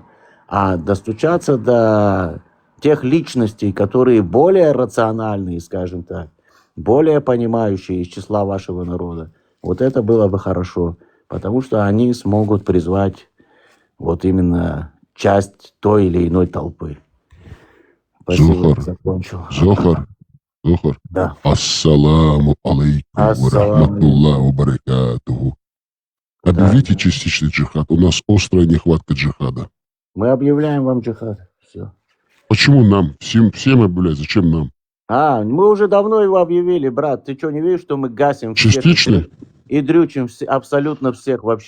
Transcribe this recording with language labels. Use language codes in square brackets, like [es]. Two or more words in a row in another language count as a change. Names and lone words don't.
[ru] А достучаться до тех личностей, которые более рациональные, скажем так, более понимающие из числа вашего народа, вот это было бы хорошо, потому что они смогут призвать вот именно часть той или иной толпы. Спасибо, закончил. Зохар. Да. [ar] السلام عليكم ورحمة الله وبركاته. [ru] Объявите частичный джихад. У нас острая нехватка джихада. Мы объявляем вам джихад. Все. Почему нам? Всем объявлять. Зачем нам? Мы уже давно его объявили, брат. Ты что, не видишь, что мы гасим частично? И дрючим абсолютно всех вообще.